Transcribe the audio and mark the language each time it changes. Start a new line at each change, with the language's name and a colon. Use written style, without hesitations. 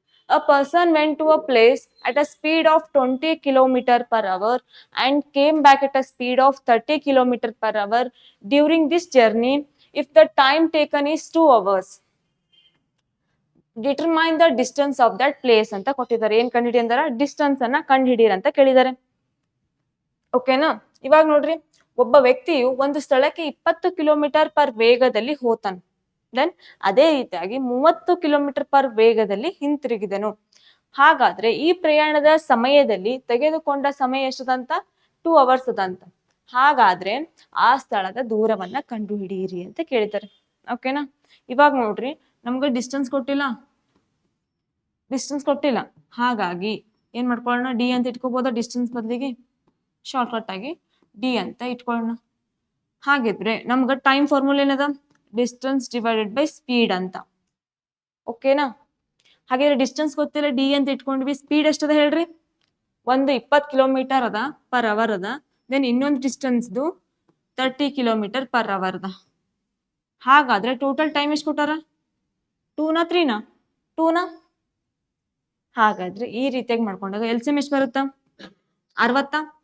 English: A person went to a place at a speed of 20 km/h and came back at a speed of 30 km/h. During this journey, if the time taken is 2 hours, determine the distance of that place
Kannada: ಅಂತ ಕೊಟ್ಟಿದ್ದಾರೆ. ಏನ್ ಕಂಡು ಹಿಡಿ ಅಂದಾರ? Distance ಅನ್ನ ಕಂಡು ಹಿಡೀರಿ ಅಂತ ಕೇಳಿದ್ದಾರೆ. ಓಕೆನಾ? ಇವಾಗ ನೋಡ್ರಿ, ಒಬ್ಬ ವ್ಯಕ್ತಿಯು ಒಂದು ಸ್ಥಳಕ್ಕೆ 20 km/h ವೇಗದಲ್ಲಿ ಹೋತಾನೆ. ದೆನ್ ಅದೇ ರೀತಿಯಾಗಿ 30 km/h ವೇಗದಲ್ಲಿ ಹಿಂತಿರುಗಿದನು. ಹಾಗಾದ್ರೆ ಈ ಪ್ರಯಾಣದ ಸಮಯದಲ್ಲಿ ತೆಗೆದುಕೊಂಡ ಸಮಯ ಎಷ್ಟದಂತ? 2 hours ಅದಂತ. ಹಾಗಾದ್ರೆ ಆ ಸ್ಥಳದ ದೂರವನ್ನ ಕಂಡು ಹಿಡಿಯಿರಿ ಅಂತ ಕೇಳಿದ್ದಾರೆ. ಓಕೆನಾ? ಇವಾಗ ನೋಡ್ರಿ, ನಮ್ಗೆ ಡಿಸ್ಟೆನ್ಸ್ ಕೊಟ್ಟಿಲ್ಲ. ಹಾಗಾಗಿ ಏನ್ ಮಾಡ್ಕೊಳ್ಳೋಣ? ಡಿ ಅಂತ ಇಟ್ಕೋಬೋದ? ಡಿಸ್ಟೆನ್ಸ್ ಬದಲಿಗೆ ಶಾರ್ಟ್ಕಟ್ ಆಗಿ ಡಿ ಅಂತ ಇಟ್ಕೊಳ್ಳೋಣ. ಹಾಗಿದ್ರೆ ನಮ್ಗೆ ಟೈಮ್ ಫಾರ್ಮುಲಾ ಏನದ? ಡಿಸ್ಟೆನ್ಸ್ ಡಿವೈಡೆಡ್ ಬೈ ಸ್ಪೀಡ್ ಅಂತ. ಓಕೆನಾ? ಹಾಗಿದ್ರೆ ಡಿಸ್ಟೆನ್ಸ್ ಗೊತ್ತಿಲ್ಲ, ಡಿ ಅಂತ ಇಟ್ಕೊಂಡ್ವಿ. ಸ್ಪೀಡ್ ಎಷ್ಟದ ಹೇಳ್ರಿ? ಒಂದು 20 km per hour ಅದ. ದೆನ್ ಇನ್ನೊಂದು ಡಿಸ್ಟೆನ್ಸ್ದು 30 km/h ಅದ. ಹಾಗಾದ್ರೆ ಟೋಟಲ್ ಟೈಮ್ ಎಷ್ಟು ಕೊಟ್ಟಾರ? 2 3 2. ಹಾಗಾದ್ರೆ ಈ ರೀತಿಯಾಗಿ ಮಾಡ್ಕೊಂಡಾಗ LCM ಎಷ್ಟು ಬರುತ್ತಾ? 60.